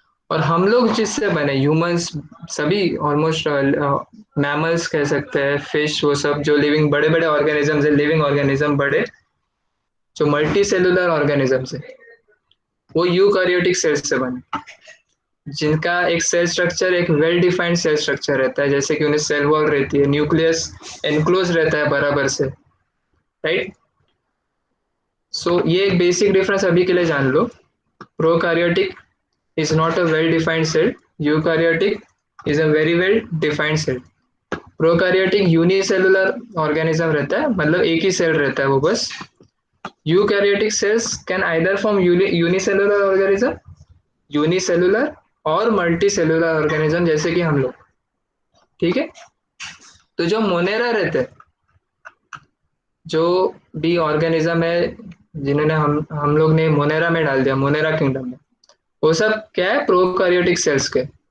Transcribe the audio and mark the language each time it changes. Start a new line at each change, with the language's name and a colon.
Hindi: और हम लोग जिससे बने ह्यूमंस, सभी ऑलमोस्ट मैमल्स कह सकते हैं, फिश, वो सब जो लिविंग बड़े बड़े ऑर्गेनिजम्स है, लिविंग ऑर्गेनिज्म बड़े, जो मल्टी सेलुलर ऑर्गेनिजम्स है, वो यूकैरियोटिक सेल्स से बने, जिनका एक सेल स्ट्रक्चर एक वेल डिफाइंड सेल स्ट्रक्चर रहता है, जैसे कि उन्हें सेल वॉल रहती है, न्यूक्लियस एनक्लोज रहता है बराबर से, राइट। सो ये एक बेसिक डिफरेंस अभी के लिए जान लो।
English: Prokaryotic is not a well defined cell, eukaryotic is a very well defined cell।
Hindi: Prokaryotic unicellular organism रहता है, मतलब एक ही सेल रहता है वो बस।
English: eukaryotic cells can either form unicellular organism, unicellular और multicellular organism,
Hindi: जैसे कि हम लोग। ठीक है, तो जो मोनेरा रहते हैं, जो भी ऑर्गेनिज्म है जिन्होंने हम लोग ने मोनेरा में डाल दिया, मोनेरा किंगडम में, वो सब क्या है, प्रोकैरियोटिक सेल्स के।